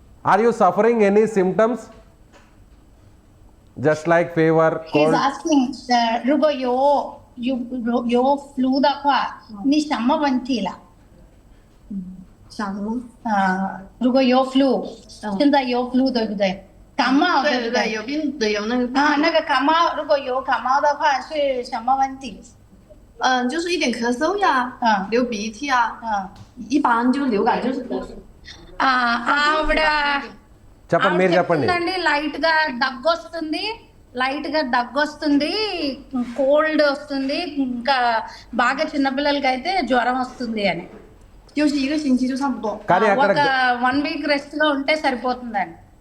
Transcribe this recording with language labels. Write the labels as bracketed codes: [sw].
[en] Are you suffering any symptoms? Just like fever, He's cold? asking， [zh] 如果有 flu 的话，你什么问题了？想什么？如果有 flu，现在有 flu 对不对？感冒对对不对，有病的有那个。那个感冒，如果有感冒的话是什么问题？就是一点咳嗽呀，流鼻涕啊，一般就流感就是咳嗽。 [te] ఆవిడ చెప్పండి, మీరు చెప్పండి. Light గా దగ్గొస్తుంది, కోల్డ్ వస్తుంది, ఇంకా బాగా చిన్నపిల్లలకి అయితే జ్వరం వస్తుంది అని. [zh] 休息1个星期就差不多。 [te] కానీ అక్కడ 1 వీక్ రెస్ట్ లో ఉంటే సరిపోతుందండి.